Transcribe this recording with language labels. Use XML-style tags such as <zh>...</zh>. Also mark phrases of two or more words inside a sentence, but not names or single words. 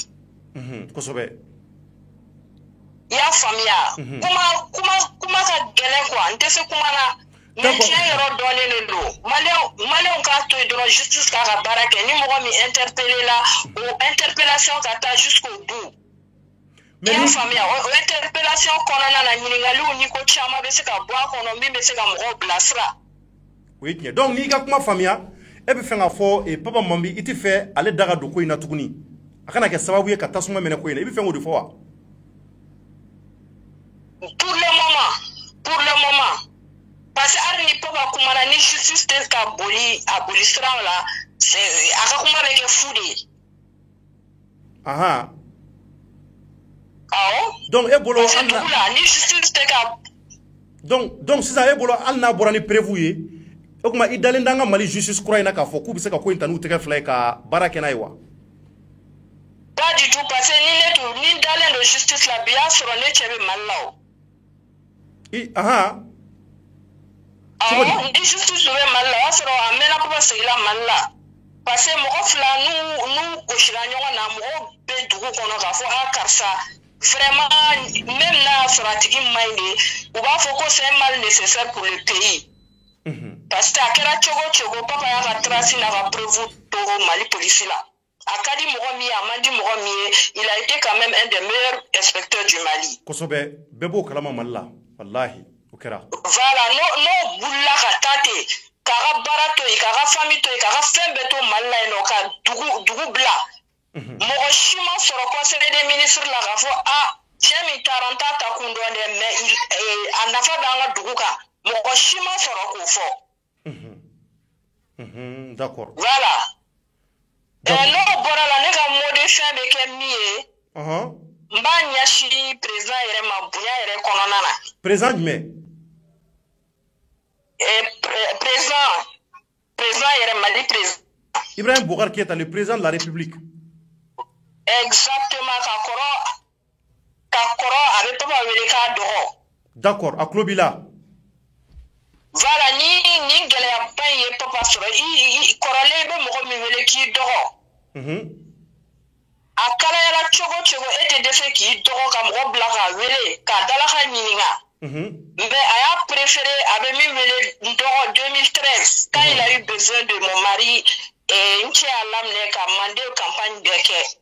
<bm>kosɛbɛ i y'a faamuya kuma ka gɛlɛn quoi n tɛ se kuma na mais tiɲɛ yɔrɔ dɔɔnin de don maliyɛnw k'a to yen dɔrɔn justice k'a ka baara kɛ ni mɔgɔ min interpellé la o interpellation ka taa</bm> <fr>jusqu'au bout</fr> <bm>i y'a faamuya o interpellation kɔnɔna na ɲininkaliw ni ko caman bɛ se ka bɔ a kɔnɔ min bɛ se ka mɔgɔw bilasira o ye tiɲɛ donc n'i ka kuma faamuya e bɛ fɛ k'a fɔ Papa Mambi i tɛ fɛ ale da ka don ko in na tuguni a kana kɛ sababu ye ka tasuma minɛ ko in na i bɛ fɛ k'o de fɔ wa</bm> <fr>pour le moment parce que</fr> <bm>hali ni Papa kumana ni justice tɛ ka boli a boli siraw la a ka kuma bɛ kɛ fu de ye awɔ donc e bolo ni justice tɛ ka donc sisan e bolo hali n'a bɔra ni prévu ye o kuma i dalen d'an ka Mali justice kura in na k'a fɔ k'u bɛ se ka ko in ta n'u tɛgɛ fila ye ka baara kɛ n'a ye wa</bm> <fr>pas du tout parce que</fr> <bm>ni dalen don justice la bi y'a sɔrɔ ne cɛ bɛ Mali la o ni justice bɛ Mali la o y'a sɔrɔ a mɛnna Papa segin Mali la parce que mɔgɔ fila n'u gosira ɲɔgɔn na mɔgɔw bɛ dugu kɔnɔ k'a fɔ karisa</bm> <fr>vraiment même</fr> <bm>n'a y'a sɔrɔ a tigi man ɲi de u b'a fɔ ko</bm> <fr>c'est un mal nécessaire pour le pays parce que</fr> <bm>a kɛra cogo cogo Papa y'a ka trace n'a ka preuve to Mali polisi la a ka di mɔgɔ min ye a man di mɔgɔ min ye</bm> <fr>il a été quand même un des meilleurs inspecteurs du Mali</fr> <bm>kosɛbɛ bɛɛ b'o kalama Mali la wallahi o kɛra voilà n'o bulila ka taa ten k'a ka baara to yen k'a ka famille to yen k'a ka fɛn bɛɛ to Mali la yen nɔ ka dugu bila mɔgɔ si ma sɔrɔ</bm> <fr>conseil des ministres</fr> <bm>la k'a fɔ cɛ min taara n t'a ta kun dɔn dɛ mais a nafa bɛ an ka dugu kan mɔgɔ si ma sɔrɔ k'o fɔ d'accord voilà n'o bɔra la ne ka</bm> <fr>mot de fin</fr> <bm>bɛ kɛ min ye n b'a ɲɛsin président yɛrɛ ma bonya yɛrɛ kɔnɔna na président jumɛn président yɛrɛ Mali président</bm> <fr>Ibrahim Boubacar Keïta le président de la République</fr> <bm>exactement ka kɔrɔ a bɛ Papa wele k'a dɔgɔ d'accord a tulo b'i la voilà ni gɛlɛyaba in ye Papa sɔrɔ i kɔrɔlen bɛ mɔgɔ min wele k'i dɔgɔ a kalayala cogo cogo e tɛ dɛsɛ k'i dɔgɔ ka mɔgɔ bila k'a wele k'a dalaka ɲininka mais a y'a préféré a bɛ min wele n dɔgɔ 2013</bm> <fr>quand il a eu besoin de mon mari</fr> <bm>n cɛ y'a laminɛ ka mande campagne bɛɛ kɛ</bm>